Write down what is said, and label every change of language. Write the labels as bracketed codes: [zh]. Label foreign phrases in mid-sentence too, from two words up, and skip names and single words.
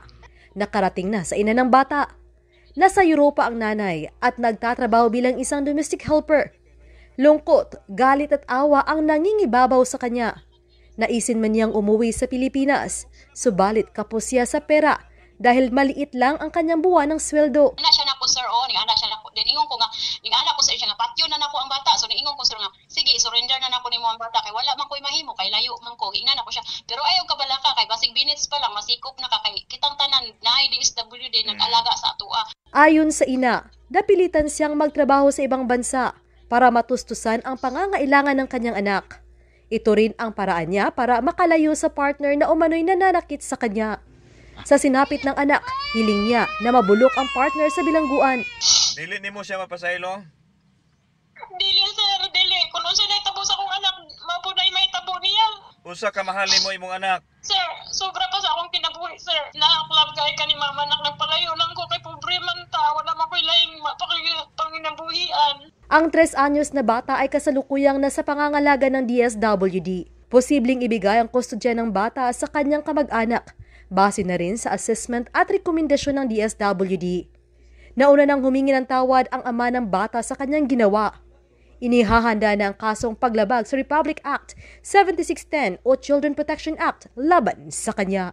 [tl] Nakarating na sa ina ng bata. Nasa Europa ang nanay at nagtatrabaho bilang isang [en] domestic helper. [tl] Lungkot, galit at awa ang nangingibabaw sa kanya. Naisin man niyang umuwi sa Pilipinas, subalit kapos siya sa pera dahil maliit lang ang kanyang buwan ng sweldo. [ceb] Ana siya nako sir, ana siya nako. Then ingon ko nga, ning ana ko sir siya nga patyo na nako ang bata. So ingon ko sir nga, sige surrender na nako nimo ang bata kay wala man koy mahimo kay layo man ko. Ingnan ako siya. Pero ayaw ka bala ka kay basig minutes pa lang masikop na ka kay kitang tanan naay DSWD nag-alaga sa atua. [tl] Ayon sa ina, napilitan siyang magtrabaho sa ibang bansa para matustusan ang pangangailangan ng kanyang anak. Ito rin ang paraan niya para makalayo sa partner na umano'y nananakit sa kanya. Sa sinapit ng anak, hiling niya na mabulok ang partner sa bilangguan. [ceb] Dili nimo siya mapasaylo? Dili sir, dili. Kung unsa na itabo sa akong anak, mapunay may tabo niya. Unsa ka mahal nimo imong anak? Sir, sobra pa sa akong kinabuhi sir. Nakaklab kay ka ni mama nak nagpalayo lang ko kay pobre man ta. Wala man ko'y laing panginabuhian. [tl] Ang 3 anyos na bata ay kasalukuyang nasa pangangalaga ng DSWD. Posibleng ibigay ang kustodya ng bata sa kanyang kamag-anak, base na rin sa assessment at rekomendasyon ng DSWD. Nauna nang humingi ng tawad ang ama ng bata sa kanyang ginawa. Inihahanda na ang kasong paglabag sa Republic Act 7610 o Children Protection Act laban sa kanya.